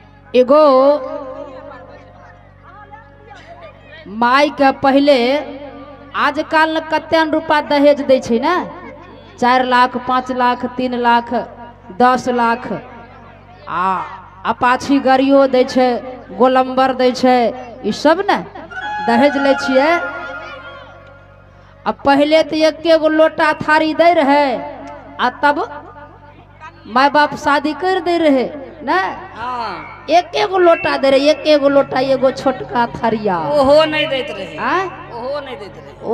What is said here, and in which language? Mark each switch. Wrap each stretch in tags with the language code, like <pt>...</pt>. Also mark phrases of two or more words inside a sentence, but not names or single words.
<mai>एगो माई के पहले आजकल कते रुपया दहेज दै छै ना, 4 लाख 5 लाख 3 लाख 10 लाख आ अपाची गाड़ियों दै छै, गोलम्बर दै छै, ई सब ने दहेज ले छिए। अब पहले तो एके गो लोटा थारी दे रहे आ तब माय बाप शादी कर दे रहे ना। एके गो लोटा दे रहे, एके गो लोटा, एगो छोटका थरिया ओहो नहीं देत रहे। ओहो नहीं देत रहे</mai>